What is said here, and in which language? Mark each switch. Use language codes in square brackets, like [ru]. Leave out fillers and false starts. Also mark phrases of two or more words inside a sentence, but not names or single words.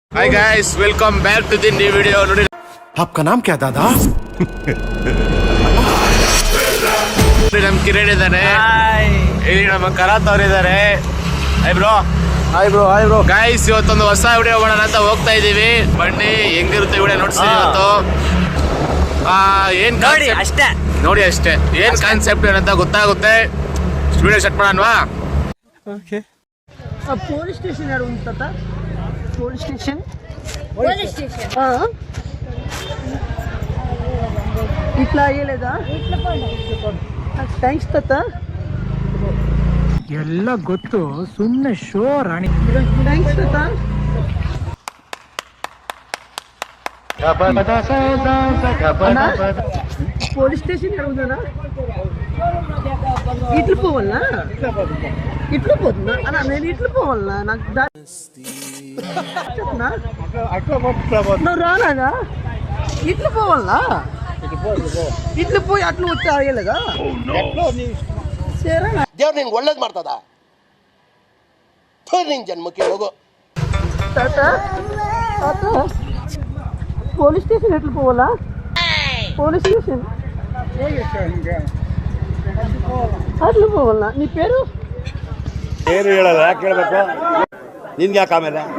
[en] Hi guys, welcome back to the new video. [kn] ನೋಡಿ [hi] आपका नाम क्या दादा? [kn] ನಮ್ಮ ಕಿರಣ್ ಇದ್ದಾರೆ, ಇಲ್ಲಿ ನಮ್ಮ ಕರಾತ್ ಅವರು ಇದ್ದಾರೆ. [en] Hi bro. hi bro [kn] ಗೈಸ್, ಇವತ್ತೊಂದು ಹೊಸ ವಿಡಿಯೋ ಮಾಡೋಣ ಅಂತ ಹೋಗ್ತಾ ಇದೀವಿ. ಬನ್ನಿ ಹೆಂಗಿರುತ್ತೆ ವಿಡಿಯೋ ನೋಡ್ತೀವಿ ಇವತ್ತು. ಏನ್ ನೋಡಿ ಅಷ್ಟೇ ಏನ್ ಕಾನ್ಸೆಪ್ಟ್ ಏನಂತ ಗೊತ್ತಾಗುತ್ತೆ. ವಿಡಿಯೋ ಸ್ಟಾರ್ಟ್ ಮಾಡೋಣವಾ? ओके [te] పోలీస్ స్టేషన్ యాడ ఉంది తాత? పోలీస్ స్టేషన్ ఇట్లా అయ్యలేదా? [kn] ಥ್ಯಾಂಕ್ಸ್ ತಾತ. ಎಲ್ಲ ಗೊತ್ತು, ಸುಮ್ಮನೆ ಶೋ ರಾಣಿ. ಥ್ಯಾಂಕ್ಸ್ ತಾತ. [te] పోలీస్ స్టేషన్ యాడ ఉందన్నా? ఇట్లు పోవాలనా? ఇట్లు పోతున్నా అన్న, నేను ఇట్లు పోవాలనా? నాకు చెప్పనా నువ్వు రానా? ఇట్లు పోవాలనా? ఇట్లు పోయి అట్లు వచ్చి అయ్యలేదా? సరే [kn] ದೇವ್ರು ನಿನ್ಗೆ ಒಳ್ಳೇದು ಮಾಡ್ತದ. ನಿನ್ ಜನ್ಮಕ್ಕೆ ಹೋಗು. [te] తాత తాత పోలీస్ స్టేషన్ ఎట్లు పోవాలా? పోలీస్ స్టేషన్ అట్లు పోవాలా? నీ పేరు [kn] ಏನು ಹೇಳಲ್ಲ, ಯಾಕೆ ಕೇಳಬೇಕು? ನಿನ್ಗೆ ಯಾಕೆ ಆಮೇಲೆ